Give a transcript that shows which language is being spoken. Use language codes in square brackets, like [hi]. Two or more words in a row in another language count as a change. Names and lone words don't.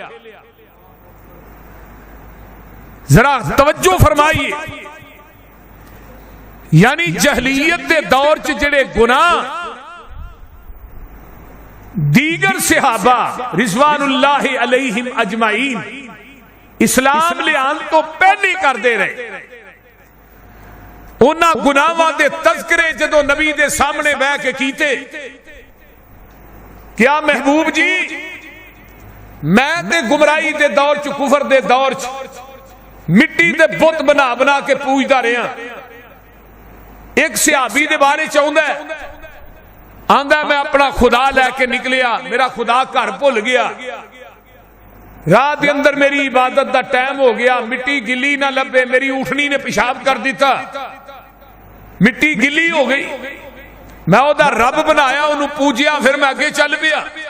[pa] ذرا توجہ فرمائیے، یعنی جہلیت دے دور چ جڑے گناہ دیگر صحابہ [ar] رضوان اللہ علیہم اجمعین [pa] اسلام لے آن تو پہلے کر دے رہے، انہاں گناہاں دے تذکرے جدو نبی دے سامنے بیٹھ کے کیتے. کیا محبوب جی میں تے گمراہی دے دور چ کفر دے دور چ مٹی دے بت بنا بنا کے پوجدا رہا. ایک صحابی دے بارے چاہندا ہے، آندا میں اپنا خدا لے کے نکلیا، میرا خدا گھر بھول گیا، رات دے اندر میری عبادت دا ٹائم ہو گیا، مٹی گلی نہ لبے، میری اٹھنی نے پیشاب کر دیتا، مٹی گلی ہو گئی، میں او دا رب بنایا، انہوں پوجیا، پھر میں اگے چل پیا.